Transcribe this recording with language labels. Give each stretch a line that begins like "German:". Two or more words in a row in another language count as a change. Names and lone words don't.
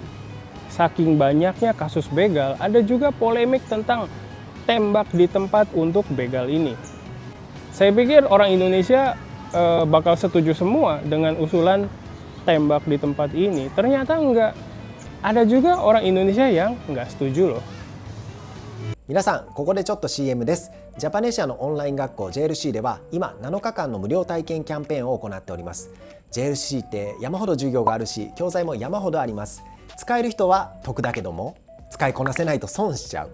Indonesian: Saking banyaknya kasus begal, ada juga polemik tentang tembak di tempat untuk begal ini. Saya pikir orang Indonesia bakal setuju semua dengan usulan tembak di tempat ini. Ternyata enggak. Ada juga orang Indonesia yang enggak setuju loh.
Japanese: 皆さん、ここでちょっと CM です。ジャパネシアのオンライン学校 JLC では今7日間の無料体験キャンペーンを行っております。JLC って山ほど授業があるし、教材も山ほどあります。使える人は得だけども、使いこなせないと損しちゃう。